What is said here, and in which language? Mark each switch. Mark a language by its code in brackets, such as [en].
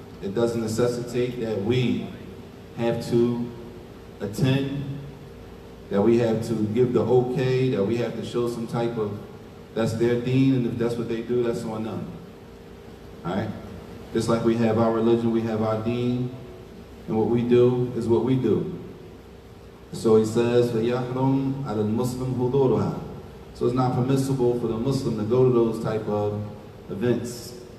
[en] It doesn't necessitate that we have to attend, that we have to give the okay, that we have to show some type of, that's their deen, and if that's what they do, that's on them. Alright? Just like we have our religion, we have our deen, and what we do is what we do. So he says, [ar] فَيَحْرُمْ عَلَى الْمُسْلِمْ حُضُورُهَا. [en] So it's not permissible for the Muslim to go to those type of events.